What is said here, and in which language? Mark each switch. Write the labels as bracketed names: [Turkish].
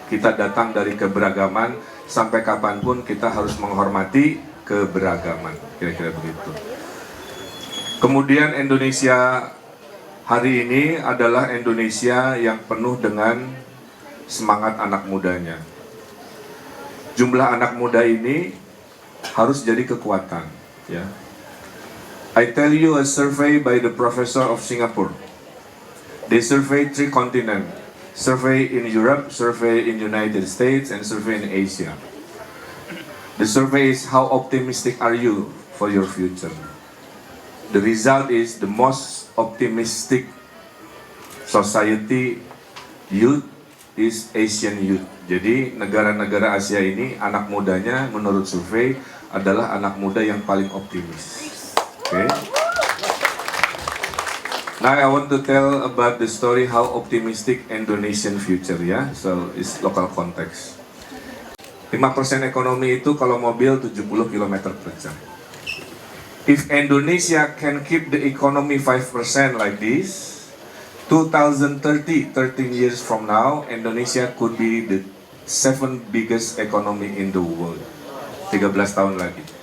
[Indonesian] Kita datang dari keberagaman, sampai kapanpun kita harus menghormati keberagaman. Kira-kira begitu. Kemudian Indonesia hari ini adalah Indonesia yang penuh dengan semangat anak mudanya. Jumlah anak muda ini harus jadi kekuatan, ya. [English] I tell you a survey by the professor of Singapore. They survey 3 continents. Survey in Europe, survey in United States, and survey in Asia. The survey is how optimistic are you for your future. The result is the most optimistic society youth is Asian youth. [Indonesian] Jadi negara-negara Asia ini anak mudanya menurut survei adalah anak muda yang paling optimis. [English] Okay. Now I want to tell about the story how optimistic Indonesian future ya. So it's local context. [Indonesian] 5% ekonomi itu kalau mobil 70 km per jam. [English] If Indonesia can keep the economy 5% like this, 2030, 13 years from now, Indonesia could be the 7th biggest economy in the world. [Indonesian] 13 tahun lagi.